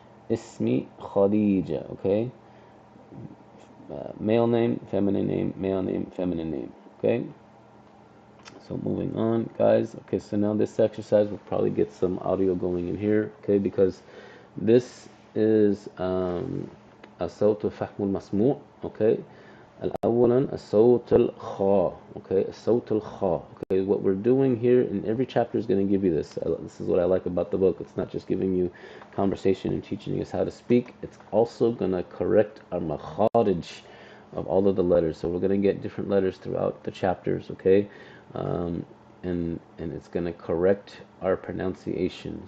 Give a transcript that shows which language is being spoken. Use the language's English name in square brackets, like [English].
[Arabic] Ismi [English] Khadija. Okay, male name, feminine name, male name, feminine name. Okay, so moving on, guys. Okay, so now this exercise will probably get some audio going in here. Okay, because this is [Arabic] الصوت الفحم المسموع. Okay, أولا الصوت الخاء. Okay, الصوت الخاء. [English] Okay, what we're doing here in every chapter is going to give you this. This is what I like about the book. It's not just giving you conversation and teaching us how to speak. It's also going to correct our makharij of all of the letters. So we're going to get different letters throughout the chapters. Okay, and it's going to correct our pronunciation.